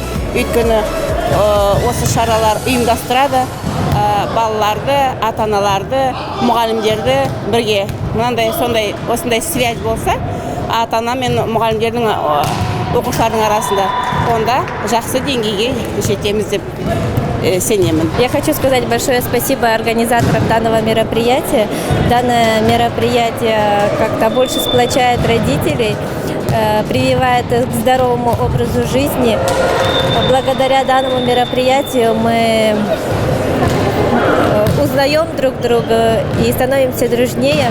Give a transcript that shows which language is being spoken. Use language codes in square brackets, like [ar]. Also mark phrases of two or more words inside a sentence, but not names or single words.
[kk] Өйткені осы шаралар ұйымдастырады балаларды, ата-аналарды, мұғалімдерді бірге. Осындай связь болса, ата-ана мен мұғалімдердің оқушылардың арасында, онда жақсы деңгейге жетеміз деп сенемін. [ru] Я хочу сказать большое спасибо организаторам данного мероприятия. Данное мероприятие как-то больше сплочает родителей, прививает к здоровому образу жизни. Благодаря данному мероприятию мы узнаем друг друга и становимся дружнее.